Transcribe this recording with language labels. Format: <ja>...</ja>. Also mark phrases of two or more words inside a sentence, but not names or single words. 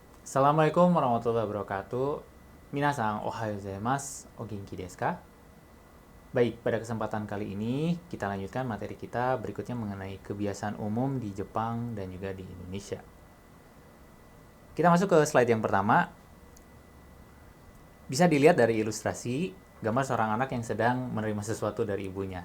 <ar>السلام عليكم ورحمة الله وبركاته.</ar> <ja>皆さん、おはようございます. お元気ですか?</ja> <id>Baik, pada kesempatan kali ini kita lanjutkan materi kita berikutnya mengenai kebiasaan umum di Jepang dan juga di Indonesia. Kita masuk ke slide yang pertama. Bisa dilihat dari ilustrasi gambar seorang anak yang sedang menerima sesuatu dari ibunya.</id>